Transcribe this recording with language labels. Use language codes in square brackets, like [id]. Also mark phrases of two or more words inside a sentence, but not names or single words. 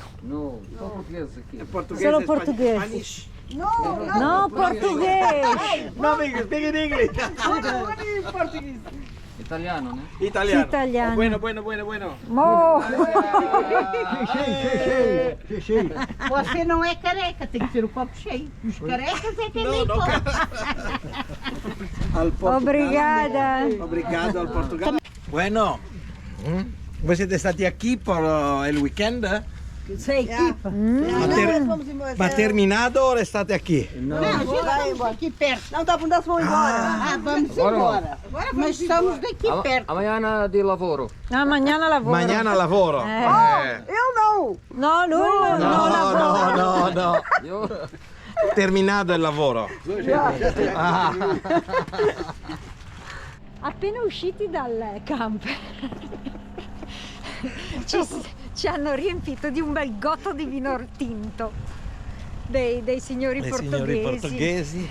[pt] No, português aqui. [en] Portuguese, [it] Solo portuguese. [en] Spanish? [it] No, portoghese! [en] No, speak in English. Portuguese. [it] Italiano, né? Italiano. Italiano. [es] Bueno. Mo! [pt] Você não é careca, tem que ter o copo cheio. Os carecas é que nem copo. [es] Al Portugal. [pt] Obrigada! [it] Obrigado al Portogallo. Bueno, voi siete stati aqui per il weekend? Sei equipa. Ma terminato o restate aqui? [pt] Não, estamos aqui perto. Não, tá bom, vamos embora. Ah, vamos embora. Mas estamos daqui perto. Amanhã de lavoro. [es] No, mañana lavoro. Mañana lavoro. [pt] Eu não. [it] No, lui non lavora. No. [pt] Eu... [it] Terminato il lavoro. Ah. Appena usciti dal camper ci hanno riempito di un bel gotto di [es] vino tinto [it] dei signori portoghesi.